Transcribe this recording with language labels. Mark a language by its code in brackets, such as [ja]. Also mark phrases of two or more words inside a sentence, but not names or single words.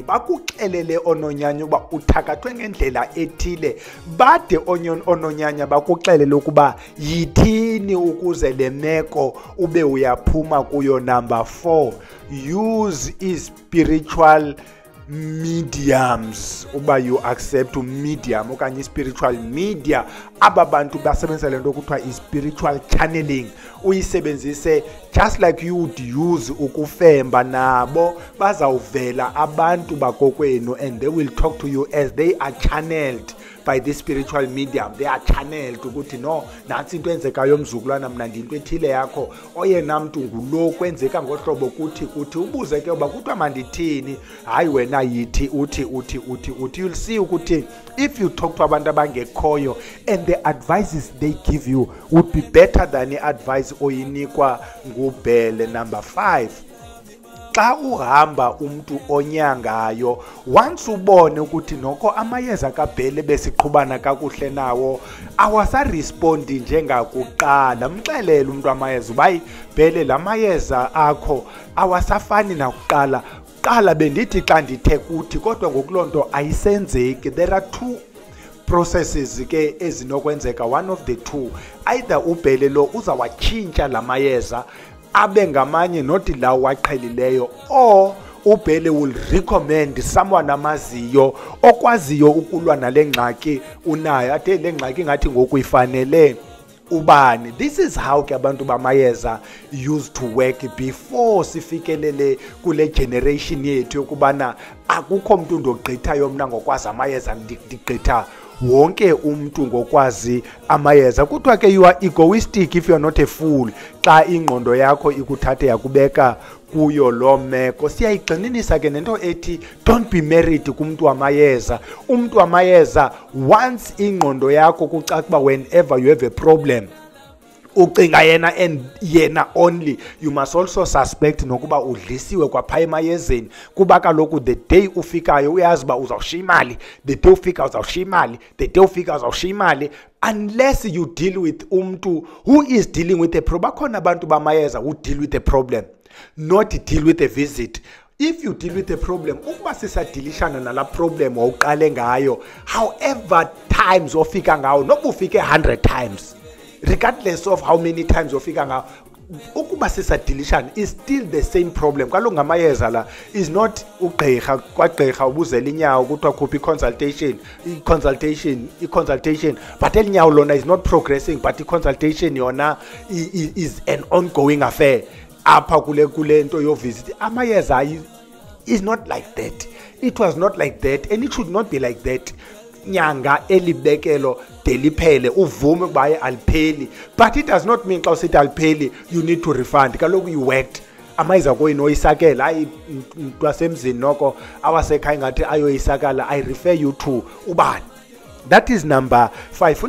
[xh] Bakuxelele ononyanya uba uthakathwe ngendlela ethile, bade ononyanya bakuxelele ukuba yithini ukuze le meko ube uyaphuma kuyo. [en] Number 4, use spiritual mediums. [xh] Uba [en] you accept medium [xh] okanye [en] spiritual media, [xh] aba bantu basebenzisa lento kuthiwa [en] spiritual channeling, [xh] uyisebenzise [en] just like you would use [xh] ukufemba. Nabo bazawuvela abantu bakokwenu [en] and they will talk to you as they are channeled by this spiritual medium. They are channeled ukuthi no, [xh] nansi into enzekayo mzukulwana, mna ndinto ethile yakho, oyena mntu ngulo, kwenzeka ngohlobo kuthi ubuze ke uba kuthiwa mandithini, hayi wena yithi uthi. [en] You'll see ukuthi if you talk to [xh] abantu abangekhoyo [en] and the advices they give you would be better than the advice [xh] oyinikwa nguBhele. Number 5, xa uhamba umuntu onyangayo, once ubone ukuthi noko amayeza kaBhele besiqhubana kakuhle nawo awasarespondi njengakuqala, mxelele umuntu amayeza ubayi Bhele la mayeza akho awasafani nakuqala. Qala bendithi xa ndithe kuthi kodwa ngokulonto ayisenzeki. [en] There are 2 processes [xh] ke ezinokwenzeka. [en] One of the 2, either [xh] uBhele lo uzawatshintsha la mayeza abe ngamanye not lawo waqhelileyo, or uBhele [en] will recommend someone [xh] amaziyo okwaziyo ukulwa nale ngxaki unayo, athe le ngxaki ngathi ngokuyifanele ubani. [en] This is how [xh] ke abantu bamayeza [en] used to work before [xh] sifikelele kule generation yethu yokubana akukho mntu ndogqithayo mna ngokwazi amayeza ndigqitha wonke umuntu ngokwazi amayeza. Kuthiwa ke [en] you are egoistic if you are not a fool [xh] xa ingqondo yakho ikuthathe yakubeka kuyo lo meko. Siyayigxininisa ke nento ethi [en] don't be married [xh] kumuntu wamayeza. Umuntu wamayeza, once ingqondo yakho kucaca uba [en] whenever you have a problem [xh] ucinga yena and yena only, [en] you must also suspect [xh] nokuba udlisiwe kwaphaya emayezeni, kuba kaloku [en] the day [xh] ufikayo uyazi uba uzawushiya imali, [en] the day [xh] ufika uzawushiya imali, [en] the day [xh] ufika uzawushiya imali, [en] unless you deal with umntu who is dealing with a problem. [xh] Bakhona abantu bamayeza [en] who deal with a problem, not deal with a visit. If you deal with a problem, [xh] ukuba sisadilishana nala [en] problem [xh] wawuqale ngayo, [en] however times [xh] ofika ngawo, noba ufike [en] 100 times, regardless of how many times [xh] ofika ngawo, ukuba sisadilishana [en] is still the same problem. [xh] Kaloku ngamayeza la [en] is not [xh] ugqirha kwagqirha ubuzela inyawo kuthiwa khupha i-consultation, but elinyawo lona [en] is not progressing, [xh] but i-consultation yona [en] is an ongoing affair. [xh] Apha kule nto yo visit amayeza [en] is not like that. It was not like that and it should not be like that. [xh] Nyanga elibekelo deliphele uvume kuba alipheli, [en] but it does not mean [xh] xa usithi alipheli [en] you need to refund. [xh] Kaloku [en] you worked [xh] amayeza koyini oyisakela, hayi mntwasemzini noko awasekhaya ngathi ayoyisakala. [en] I refer you to ubani. That is number 5.